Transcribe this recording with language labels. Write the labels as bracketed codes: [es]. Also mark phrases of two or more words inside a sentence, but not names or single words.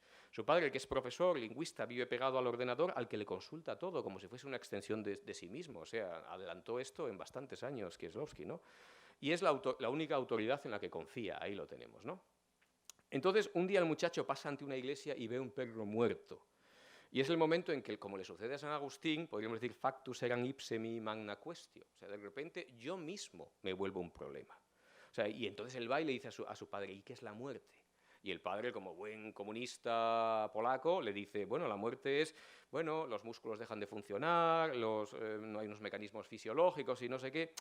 [es] Su padre, que es profesor, lingüista, vive pegado al ordenador al que le consulta todo, como si fuese una extensión de sí mismo. O sea, adelantó esto en bastantes años Kieslowski, ¿no? Y es la única autoridad en la que confía, ahí lo tenemos, ¿no? Entonces, un día el muchacho pasa ante una iglesia y ve un perro muerto. Y es el momento en que, como le sucede a San Agustín, podríamos decir, [la] factus eran ipse mi magna quaestio. [es] O sea, de repente yo mismo me vuelvo un problema. O sea, y entonces el le dice a su padre, ¿y qué es la muerte? Y el padre, como buen comunista polaco, le dice, bueno, la muerte es, bueno, los músculos dejan de funcionar, no hay unos mecanismos fisiológicos y no sé qué.